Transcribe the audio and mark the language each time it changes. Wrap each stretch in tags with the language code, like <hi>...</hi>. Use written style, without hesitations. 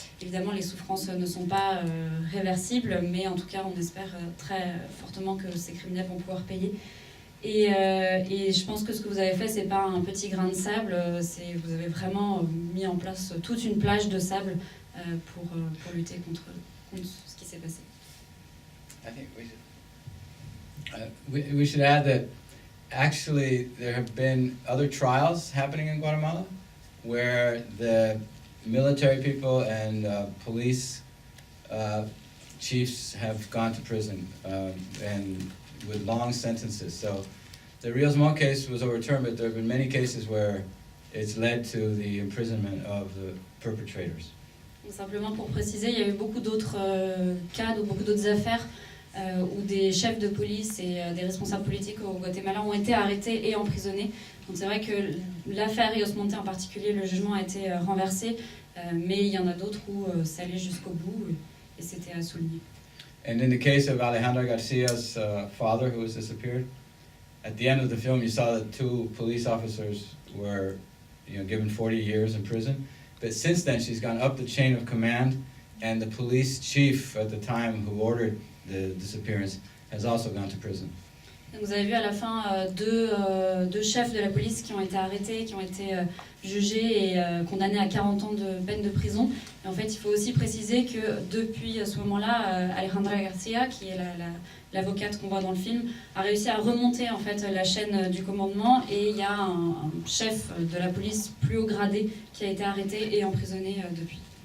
<fr>Évidemment, les souffrances ne sont pas réversibles, mais en tout cas, on espère très fortement que ces criminels vont pouvoir payer. Et je pense que ce que vous avez fait, c'est pas un petit grain de sable, vous avez vraiment mis en place toute une plage de sable pour lutter contre ce qui s'est passé.</fr> <en>I think we should add that actually there have been other trials happening in Guatemala where the military people and police chiefs have gone to prison and with long sentences. So the Riosmont case was overturned, but there have been many cases where it's led to the imprisonment of the perpetrators.</en> <fr>Donc, simplement pour préciser, il y a eu beaucoup d'autres cas, beaucoup d'autres affaires où des chefs de police et des responsables politiques au Guatemala ont été arrêtés et emprisonnés. Donc c'est vrai que l'affaire Rios Monte en particulier, le jugement a été renversé, mais il y en a d'autres où ça allait jusqu'au bout et c'était à souligner.</fr> <en>And in the case of Alejandra Garcia's father, who was disappeared, at the end of the film, you saw that 2 police officers were, given 40 years in prison. But since then, she's gone up the chain of command, and the police chief at the time who ordered the disappearance has also gone to prison.</en> <fr>Donc vous avez vu à la fin deux chefs de la police qui ont été arrêtés, qui ont été jugés et condamnés à 40 ans de peine de prison. Et en fait, il faut aussi préciser que depuis ce moment-là, Alejandra Garcia, qui est l'avocate qu'on voit dans le film, a réussi à remonter en fait la chaîne du commandement et il y a un chef de la police plus haut gradé qui a été arrêté et emprisonné depuis.</fr>